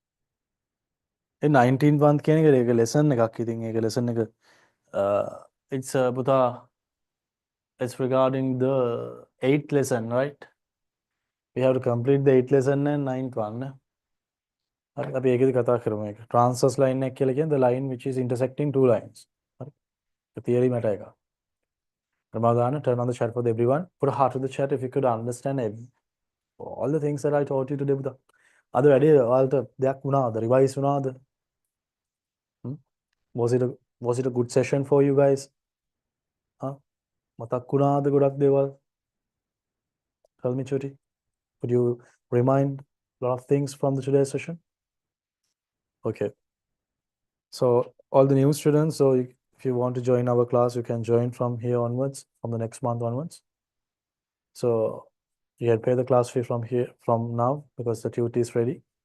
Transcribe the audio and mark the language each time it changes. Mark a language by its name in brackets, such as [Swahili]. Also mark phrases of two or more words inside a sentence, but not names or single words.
[Sinhala] 19 month කියන එක ඒක lesson එකක්. ඉතින් ඒක lesson එක [English] it's පුතා it's regarding the 8th lesson, right? We have to complete the 8th lesson and 9th one. [Sinhala] හරි අපි ඒකෙදි කතා කරමු ඒක. [English] Transverse line [Sinhala] එක කියලා කියන්නේ [English] the line which is intersecting two lines. [Sinhala] හරි. [English] The theory matter එක. Ramadana, turn on the chat for everyone. Put a heart to the chat if you could understand all the things that I taught you today. [Sinhala] පුතා. අද වැඩේ ඔයාලට දෙයක් වුණාද? Revise වුණාද? [English] Was it a good session for you guys? [Sinhala] මතක් වුණාද ගොඩක් දේවල්? [English] Tell me, Chuti. Could you remind a lot of things from the today's session? Okay. So all the new students, so if you want to join our class, you can join from here onwards, from the next month onwards. So you can pay the class fee from now because the tutor is ready.